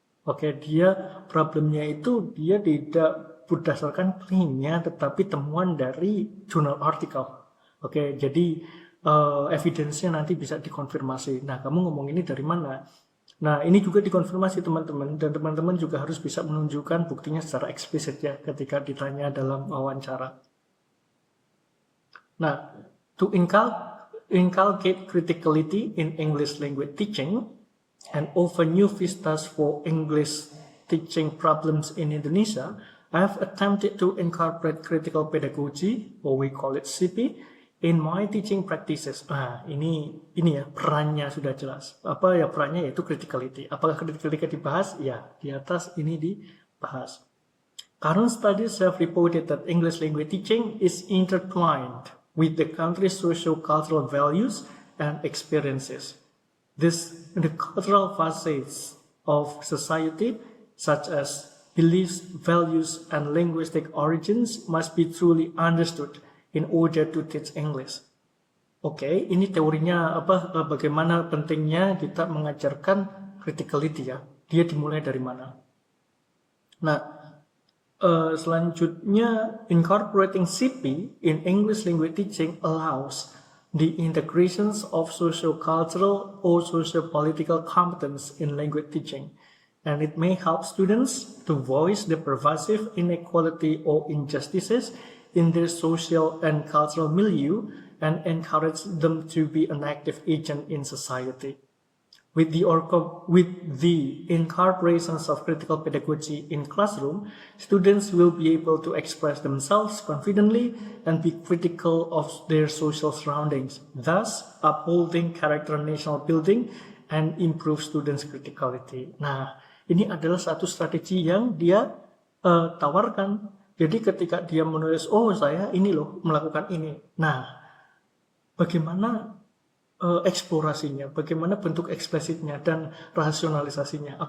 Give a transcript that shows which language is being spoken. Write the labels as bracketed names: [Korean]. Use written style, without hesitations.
[Indonesian] Oke, problemnya itu dia tidak berdasarkan claimnya tetapi temuan dari jurnal artikel. Oke, jadi evidence-nya nanti bisa dikonfirmasi. Nah, kamu ngomong ini dari mana? Nah, ini juga dikonfirmasi teman-teman, dan teman-teman juga harus bisa menunjukkan buktinya secara eksplisit ya ketika ditanya dalam wawancara. [English] Nah, to inculcate criticality in English language teaching and open new vistas for English teaching problems in Indonesia, I have attempted to incorporate critical pedagogy, or we call it CP, in my teaching practices. [Indonesian] Nah, ini ya perannya sudah jelas. Apa ya perannya, yaitu criticality. Apakah criticality dibahas? Ya, di atas ini dibahas. [English] Current studies have reported that English language teaching is intertwined with the country's socio-cultural values and experiences. The cultural facets of society, such as beliefs, values, and linguistic origins, must be truly understood in order to teach English. [Indonesian] Oke, ini teorinya bagaimana pentingnya kita mengajarkan criticality ya. Dia dimulai dari mana? Nah, selanjutnya [English] incorporating CP in English language teaching allows the integrations of socio-cultural or socio-political competence in language teaching, and it may help students to voice the pervasive inequality or injustices in their social and cultural milieu and encourage them to be an active agent in society. With the incorporations of critical pedagogy in classroom, students will be able to express themselves confidently and be critical of their social surroundings, thus upholding character national building and improve students' criticality. [Indonesian] Nah, ini adalah satu strategi yang dia tawarkan. Jadi ketika dia menulis, oh saya ini loh melakukan ini. Nah, bagaimana eksplorasinya, bagaimana bentuk eksplisitnya dan rasionalisasinya.